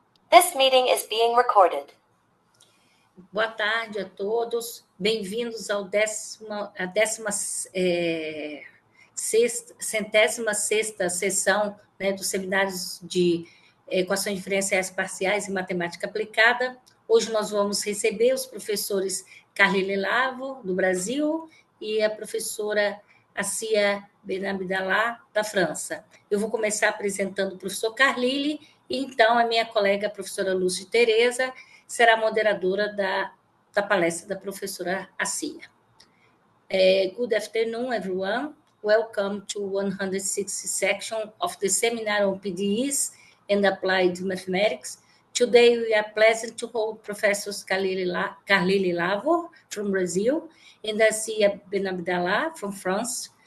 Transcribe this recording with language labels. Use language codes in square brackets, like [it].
[en] This meeting is being recorded. [pt] Boa tarde a todos, bem-vindos à 116ª sessão, né, dos seminários de equações diferenciais parciais e matemática aplicada. Hoje nós vamos receber os professores Carlile Lavo, do Brasil, e a professora Assia Benabdallah, da França. Eu vou começar apresentando o professor Carlile, e então a minha colega, a professora Lúcia Tereza, será moderadora da palestra da professora Assia. [en] Good afternoon, everyone. Welcome to 160th section of the seminar on PDEs and Applied Mathematics. Today, we are pleased to hold Professors Carlile Lavo from Brazil and Assia Benabdallah from France.